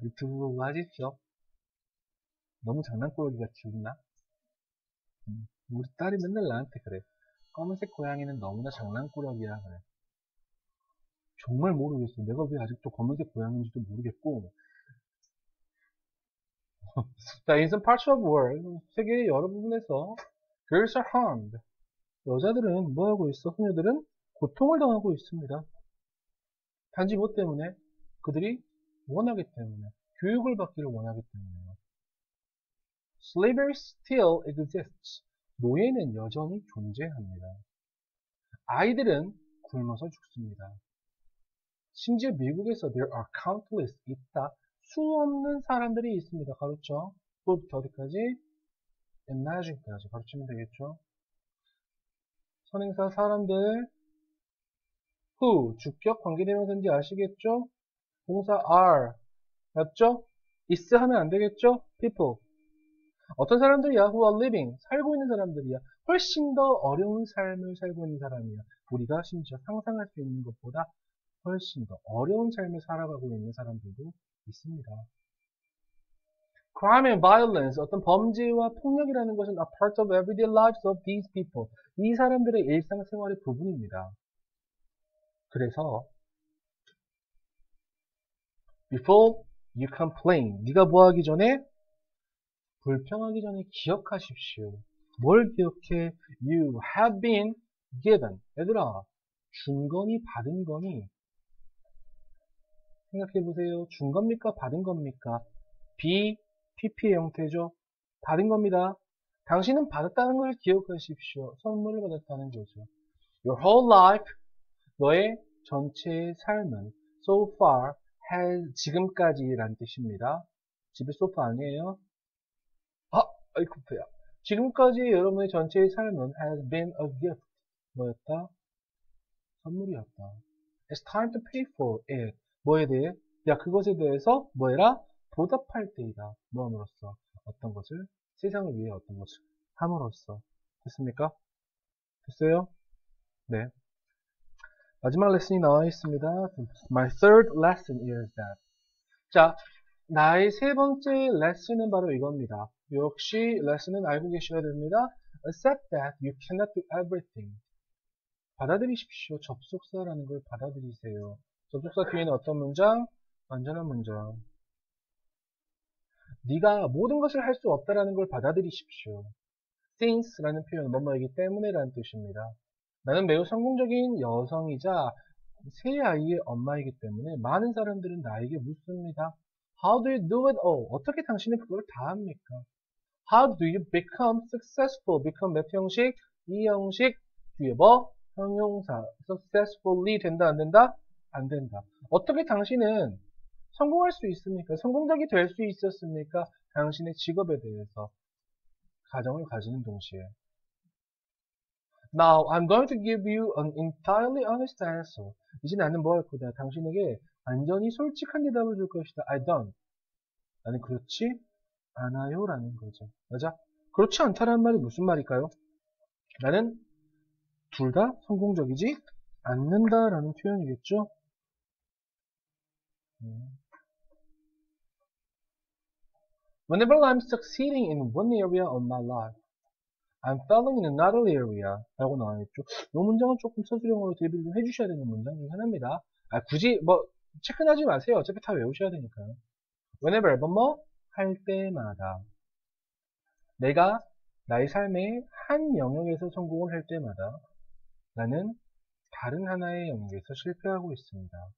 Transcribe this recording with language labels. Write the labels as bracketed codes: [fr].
[ko] 유튜브 보고 하십시오. 너무 장난꾸러기 같이 웃나? 우리 딸이 맨날 나한테 그래. 검은색 고양이는 너무나 장난꾸러기야 그래. 정말 모르겠어. 내가 왜 아직도 검은색 고양이인지도 모르겠고. [en] 자, in some parts of the world, [ko] 세계의 여러 부분에서 [en] girls are harmed. [ko] 여자들은 뭐 하고 있어? 소녀들은 고통을 당하고 있습니다. 단지 뭐 때문에? 그들이 원하기 때문에. 교육을 받기를 원하기 때문에요. [en] Slavery still exists. [ko] 노예는 여전히 존재합니다. 아이들은 굶어서 죽습니다. 심지어 미국에서 [en] there are countless [ko] 있다. 수없는 사람들이 있습니다. 가르쳐. 또부터 어디까지? imagine까지 가르치면 되겠죠. 선행사 사람들 who 주격 관계대명사인지 아시겠죠? 동사 are 맞죠? is 하면 안 되겠죠? people. 어떤 사람들이야? [en] who are living. [ko] 살고 있는 사람들이야. 훨씬 더 어려운 삶을 살고 있는 사람이야. 우리가 심지어 상상할 수 있는 것보다 훨씬 더 어려운 삶을 살아가고 있는 사람들도 있습니다. [en] Crime and violence, [ko] 어떤 범죄와 폭력이라는 것은 [en] a part of everyday lives of these people. [ko] 이 사람들의 일상생활의 부분입니다. 그래서 [en] before you complain, [ko] 네가 뭐 하기 전에? 불평하기 전에 기억하십시오. 뭘 기억해? [en] You have been given. [ko] 얘들아, 준 거니 받은 거니? 생각해보세요. 준 겁니까? 받은 겁니까? be, pp의 형태죠. 받은 겁니다. 당신은 받았다는 걸 기억하십시오. 선물을 받았다는 거죠. [en] Your whole life, [ko] 너의 전체의 삶은 [en] so far, has, [ko] 지금까지란 뜻입니다. 집에 소파 아니에요? 아이쿠야. 지금까지 여러분의 전체의 삶은 [en] has been a gift. [ko] 뭐였다? 선물이었다. [en] It's time to pay for it. [ko] 뭐에 대해? 야, 그것에 대해서 뭐해라? 보답할 때이다. 뭐함으로써? 어떤 것을? 세상을 위해 어떤 것을? 함으로써. 됐습니까? 됐어요? 네. 마지막 레슨이 나와 있습니다. [en] My third lesson is that. [ko] 자, 나의 세 번째 레슨은 바로 이겁니다. 역시 레슨은 알고 계셔야 됩니다. [en] Accept that you cannot do everything. [ko] 받아들이십시오. 접속사라는 걸 받아들이세요. 접속사 뒤에는 어떤 문장? 완전한 문장. 네가 모든 것을 할 수 없다라는 걸 받아들이십시오. Since라는 표현은 뭐뭐이기 때문에라는 뜻입니다. 나는 매우 성공적인 여성이자 세 아이의 엄마이기 때문에 많은 사람들은 나에게 묻습니다. [en] How do you do it all? [ko] 어떻게 당신은 그걸 다 합니까? [en] How do you become successful? [ko] become 몇 형식? 이 형식 뒤에 뭐? 형용사. successfully 된다 안 된다? 안 된다. 어떻게 당신은 성공할 수 있습니까? 성공적이 될 수 있었습니까? 당신의 직업에 대해서 가정을 가지는 동시에. [en] Now, I'm going to give you an entirely honest answer. [ko] 이제 나는 뭐 할 거다? 당신에게 완전히 솔직한 대답을 줄 것이다. [en] I don't. [ko] 나는 그렇지 않아요 라는 거죠. 맞아? 그렇지 않다라는 말이 무슨 말일까요? 나는 둘 다 성공적이지 않는다라는 표현이겠죠? [en] Whenever I'm succeeding in one area of my life, I'm failing in another area [ko] 라고 나와있죠. 이 문장은 조금 서술형으로 대비를 좀 해주셔야 되는 문장 중 하나입니다. 굳이 뭐 체크하지 마세요. 어차피 다 외우셔야 되니까요. Whenever, 뭐 할 때마다 내가 나의 삶의 한 영역에서 성공을 할 때마다 나는 다른 하나의 영역에서 실패하고 있습니다.